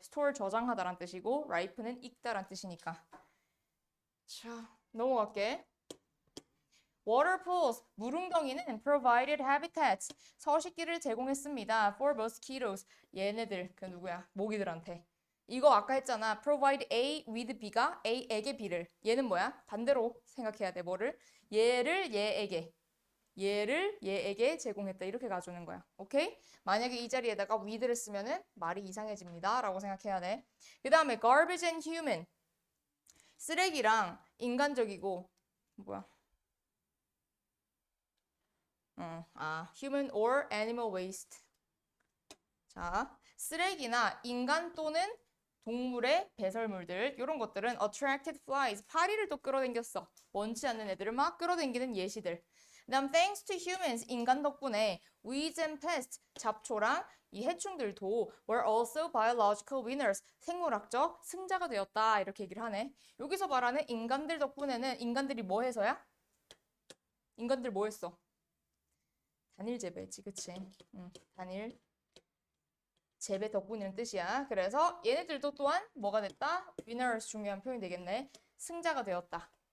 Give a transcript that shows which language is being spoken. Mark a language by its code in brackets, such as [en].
[ko] store 저장하다란 뜻이고 ripen은 익다란 뜻이니까. 자, 넘어갈게. [en] Waterpools, [ko] 물웅덩이는 [en] provided habitats, [ko] 서식지를 제공했습니다. [en] For mosquitoes, [ko] 얘네들, 그 누구야? 모기들한테. 이거 아까 했잖아. Provide A with B가 A에게 B를. 얘는 뭐야? 반대로 생각해야 돼. 뭐를? 얘를 얘에게. 얘를 얘에게 제공했다. 이렇게 가져오는 거야. 오케이? 만약에 이 자리에다가 with를 쓰면은 말이 이상해집니다. 라고 생각해야 돼. 그 다음에 [en] garbage and human. [ko] 쓰레기랑 인간적이고, 뭐야? [en] human or animal waste. [ko] 자, 쓰레기나 인간 또는 동물의 배설물들, 이런 것들은 [en] attracted flies, [ko] 파리를 또 끌어당겼어. 원치 않는 애들을 막 끌어당기는 예시들. 그다음 [en] thanks to humans, [ko] 인간 덕분에 [en] weeds and pests, [ko] 잡초랑 이 해충들도 [en] were also biological winners, [ko] 생물학적 승자가 되었다. 이렇게 얘기를 하네. 여기서 말하는 인간들 덕분에는 인간들이 뭐 해서야? 인간들 뭐 했어? 단일 재배지, 그치? 단일 재배 덕분이라는 뜻이야. 그래서 얘네들도 또한 뭐가 됐다? winners, 중요한 표현이 되겠네. 승자가 되었다.